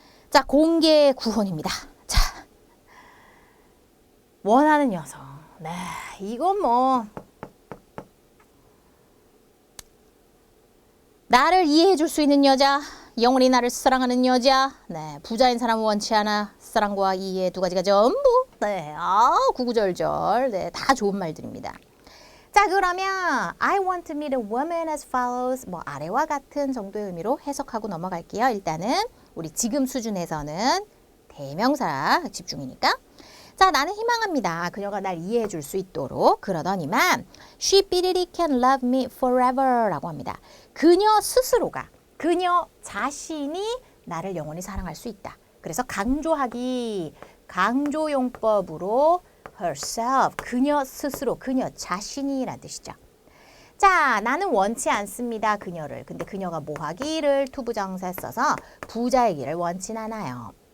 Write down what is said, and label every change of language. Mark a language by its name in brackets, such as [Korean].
[Korean] 자, 공개 구혼입니다. 자, 원하는 여성. 네, 이건 뭐 나를 이해해 줄 수 있는 여자, 영원히 나를 사랑하는 여자. 네, 부자인 사람은 원치 않아. 사랑과 이해 두 가지가 전부. 네, 구구절절. 네, 다 좋은 말들입니다. 자, 그러면 [English] I want to meet a woman as follows. [Korean] 뭐 아래와 같은 정도의 의미로 해석하고 넘어갈게요. 일단은 우리 지금 수준에서는 대명사 집중이니까. 자, 나는 희망합니다. 그녀가 날 이해해 줄 수 있도록. 그러더니만 [English] She really can love me forever [Korean] 라고 합니다. 그녀 스스로가, 그녀 자신이 나를 영원히 사랑할 수 있다. 그래서 강조하기, 강조용법으로 herself, 그녀 스스로, 그녀 자신이란 뜻이죠. 자, 나는 원치 않습니다. 그녀를. 근데 그녀가 뭐 하기를 투부정사에 써서 부자이기를 원치 않아요.